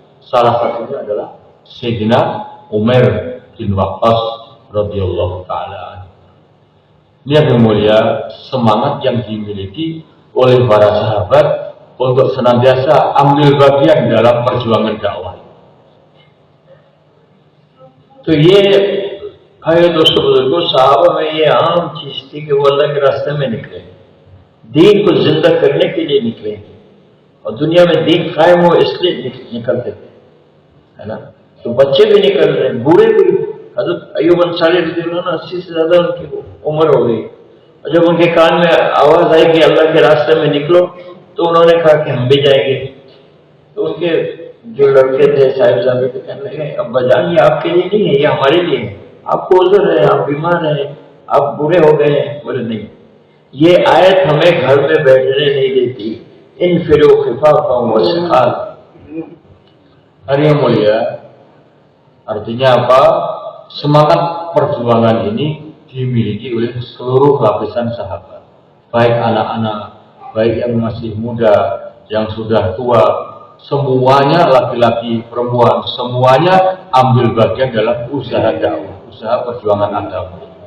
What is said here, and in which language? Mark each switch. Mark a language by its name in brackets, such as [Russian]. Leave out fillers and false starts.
[Indonesian] Salah satunya adalah Sayyidina Umar bin Waqqas radhiyallahu ta'ala. Ini yang mulia, semangat yang dimiliki oleh para sahabat untuk senantiasa ambil bagian dalam perjuangan dakwah. [Hindi] तो ये भाई दोस्तों बुजुर्गों, साहबा में ये आम चीज थी कि वो अल्लाह के रास्ते में निकले, दीन को जिंदा करने के लिए निकले, और दुनिया में दीन कायम हो इसलिए निकलते थे, है ना। तो बच्चे भी निकल रहे, बूढ़े भी। हज़रत अय्यूब अंसारी रज़ियल्लाहु अन्हु 80 से ज्यादा उनकी उम्र हो गई, और जब उनके कान में आवाज आई कि अल्लाह के रास्ते में निकलो, तो उन्होंने कहा कि हम भी जाएंगे। तो उनके जो लड़के थे साहिबजादे थे, कहने लगे अब्बा जान ये आपके लिए नहीं है, ये हमारे लिए है, आपको उज़र है, आप बीमार हैं, आप बूढ़े हो गए हैं। बोले नहीं, ये आयत हमें घर में बैठने नहीं देती। [Arabic] इन फिरो खिफाफा व सिखाल। [Indonesian] Hari yang mulia, artinya apa? Semangat perjuangan ini dimiliki oleh seluruh lapisan sahabat, baik anak-anak, baik yang masih muda, yang sudah tua, semuanya laki-laki, perempuan, semuanya ambil bagian dalam usaha dakwah, usaha perjuangan agama.